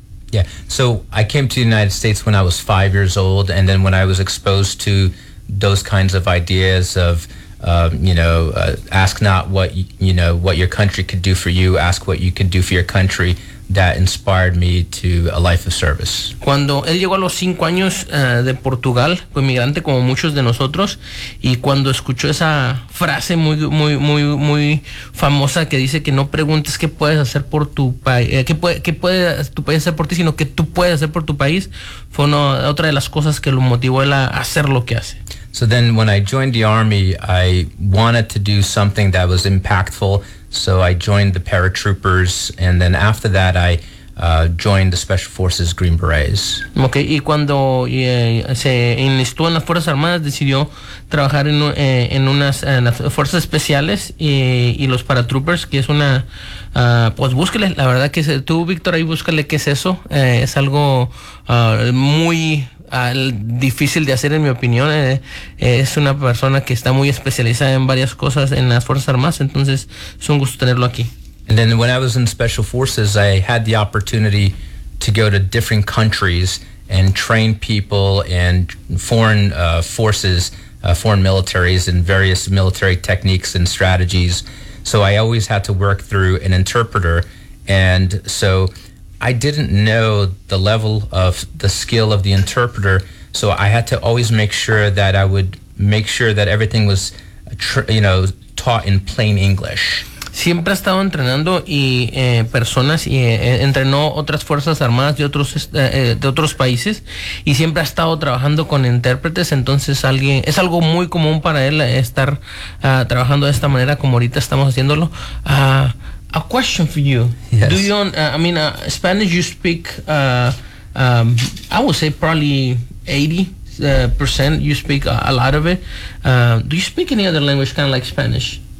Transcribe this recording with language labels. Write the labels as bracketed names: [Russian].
[English] Yeah, so I came to the United States when I was 5 years old, and then when I was exposed to those kinds of ideas of ask not what you know what your country could do for you, ask what you could do for your country. That inspired me to a life of service. [Spanish] Cuando él llegó a los 5 años de Portugal, fue inmigrante como muchos de nosotros, y cuando escuchó esa frase muy muy muy muy famosa que dice que no preguntes qué puedes hacer por tu país, qué puede tu país hacer por ti, sino que tú puedes hacer por tu país, fue otra de las cosas que lo motivó él a hacer lo que hace. [English] So then when I joined the army, I wanted to do something that was impactful. So I joined the paratroopers, and then after that I joined the Special Forces Green Berets. [Spanish] Okay, y cuando se enlistó en las Fuerzas Armadas, decidió trabajar en las Fuerzas Especiales y los paratroopers, que es una, pues búsquele, la verdad que tú, Víctor, ahí búscale qué es eso, es algo muy difícil de hacer, en mi opinión. Es una persona que está muy especializada en varias cosas en las Fuerzas Armadas, entonces es un gusto tenerlo aquí. [English] And then when I was in Special Forces, I had the opportunity to go to different countries and train people and foreign forces, foreign militaries, in various military techniques and strategies. So I always had to work through an interpreter, and so I didn't know the level of the skill of the interpreter, so I had to always make sure that I would make sure that everything was, taught in plain English. [Spanish] Siempre ha estado entrenando y personas y entrenó otras fuerzas armadas de otros países, y siempre ha estado trabajando con intérpretes. Entonces es algo muy común para él estar trabajando de esta manera como ahorita estamos haciéndolo. [English] A question for you. Yes. Spanish you speak, I would say probably 80%, you speak a lot of it. Do you speak any other language kind of like Spanish?